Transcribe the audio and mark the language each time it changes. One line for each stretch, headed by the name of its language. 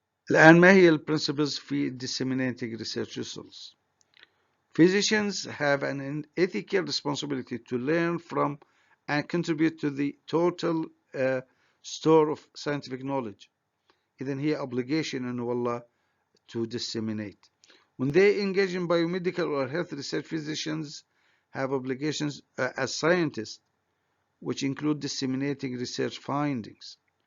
Arabic: الآن ما هي principles في
English: disseminating research results? Physicians have an ethical responsibility to learn from and contribute to the total store of scientific knowledge.
Arabic: إذن هي obligation إنه والله
English: to disseminate. When they engage in biomedical or health research, physicians have obligations as scientists, which include disseminating research findings.